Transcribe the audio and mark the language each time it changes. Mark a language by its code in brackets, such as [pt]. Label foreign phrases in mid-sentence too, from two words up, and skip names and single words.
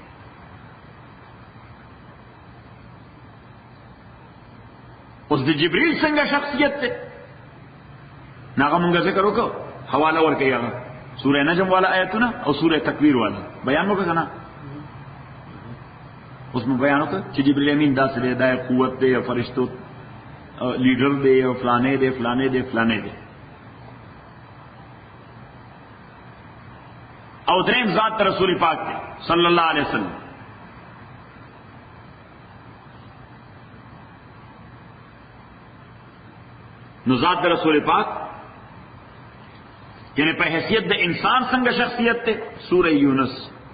[ps] اوس د جبريل څنګه شخصیت ته ناغه مونږ ذکر وکړو، حواله ورکړي هغه سورہ نجم والا آیتونه او سورہ تکویر والا بیان وکړه کنه. اوس مو بیان وکړه چې جبريل امین داسې دی، دا قوت دی، فرشتو لیډر دی، او فلانه دی فلانه دی فلانه دی. او دریم ذات رسول پاک دی [ar] صلی اللہ علیہ وسلم. [ps] نو ذات رسول پاک یعنی په حیثیت د انسان څنګه شخصیت ته، سورہ یونس